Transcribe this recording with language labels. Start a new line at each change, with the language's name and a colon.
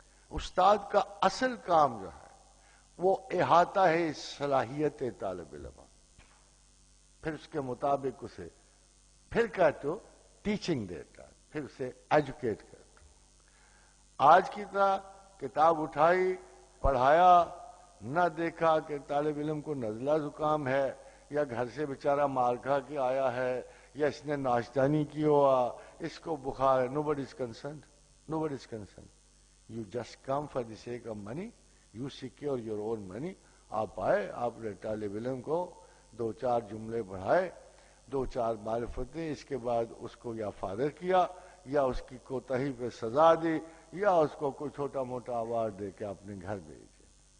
Urdu: استاد کا اصل کام جو ہے وہ احاطہ ہے صلاحیت طالب علم، پھر اس کے مطابق اسے پھر کہتے ہو ٹیچنگ دیتا ہے، پھر اسے ایجوکیٹ کرتا. آج کی طرح کتاب اٹھائی پڑھایا، نہ دیکھا کہ طالب علم کو نزلہ زکام ہے یا گھر سے بیچارہ مار کھا کے آیا ہے یا اس نے ناشتہ نہیں کیا ہوا، اس کو بخار ہے.
English: Nobody is concerned. Nobody is concerned. You just come for the sake of money. You secure your own money.
Urdu: آپ آئے، آپ نے طالب علم کو دو چار جملے پڑھائے، دو چار معرفتیں، اس کے بعد اس کو یا فارغ کیا یا اس کی کوتاہی پہ سزا دی یا اس کو کوئی چھوٹا موٹا اوارڈ دے کے اپنے گھر بھیج دیا.